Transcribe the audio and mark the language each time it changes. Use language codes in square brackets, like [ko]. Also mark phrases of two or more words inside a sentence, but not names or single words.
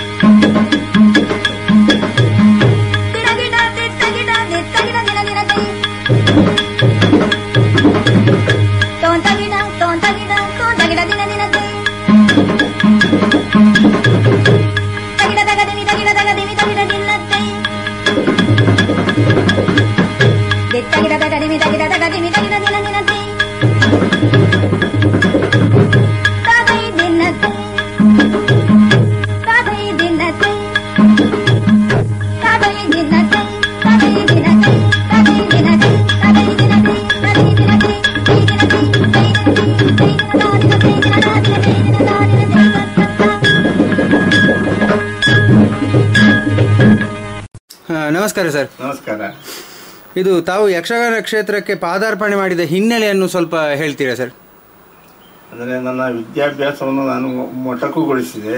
[kn] ದಿನಗಿಡ ದಿತ್ತಗಿಡ ದಿತ್ತಗಿಡ ದಿನ ದಿನತೈ ತೋಂತಗಿಡ ತೋಂತಗಿಡ ತೋಂತಗಿಡ ದಿನ ದಿನತೈ ತಗಿಡ ದಗದಿಮಿ ತಗಿಡ ದಗದಿಮಿ ತಗಿಡ ದಿನ್ನತೈ ದಿತ್ತಗಿಡ ದಗದಿಮಿ ತಗಿಡ ದಗದಿಮಿ ತಗಿಡ ದಿನ ದಿನತೈ ತದೈ ದಿನ್ನತೈ ತದೈ ದಿನ್ನತೈ ತದೈ ದಿನ್ನತೈ ತದೈ ದಿನತೈ ತದೈ ದಿನತೈ ತದೈ ದಿನತೈ ತದೈ ದಿನತೈ ತೈ ದಿನತೈ ತೈ ದಿನತೈ ತೈ ದಿನತೈ ನಮಸ್ಕಾರ ಸರ್. ನಮಸ್ಕಾರ. ಇದು ತಾವು ಯಕ್ಷಗಾನ ಕ್ಷೇತ್ರಕ್ಕೆ ಪಾದಾರ್ಪಣೆ ಮಾಡಿದ ಹಿನ್ನೆಲೆಯನ್ನು ಸ್ವಲ್ಪ ಹೇಳ್ತೀರಾ ಸರ್? ಅಂದರೆ ನನ್ನ ವಿದ್ಯಾಭ್ಯಾಸವನ್ನು ನಾನು ಮೊಟಕುಗೊಳಿಸಿದೆ.